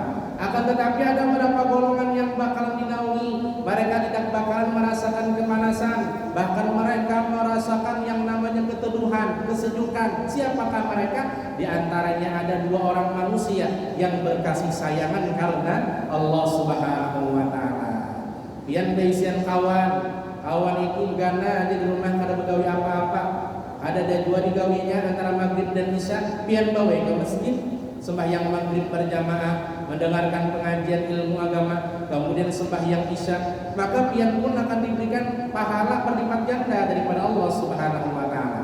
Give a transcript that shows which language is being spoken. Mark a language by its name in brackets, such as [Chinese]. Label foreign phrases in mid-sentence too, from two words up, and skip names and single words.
[Banjar] Akan tetapi ada beberapa golongan yang bakalan dinaungi, mereka tidak bakalan merasakan kepanasan, bahkan mereka merasakan yang namanya keteduhan, kesejukan. Siapakah mereka? Di antaranya ada dua orang manusia yang berkasih sayangan karena Allah [Arabic] سبحانه وتعالى. [Banjar] Pian beisian kawan, awan itu gana di rumah kada begawi apa-apa, ada dua digawinya antara maghrib dan isya, pian bawa ke masjid sembahyang maghrib berjamaah, mendengarkan pengajian ilmu agama, kemudian sembahyang isya, maka pian pun akan diberikan pahala berlipat ganda daripada Allah [Arabic] سبحانه وتعالى.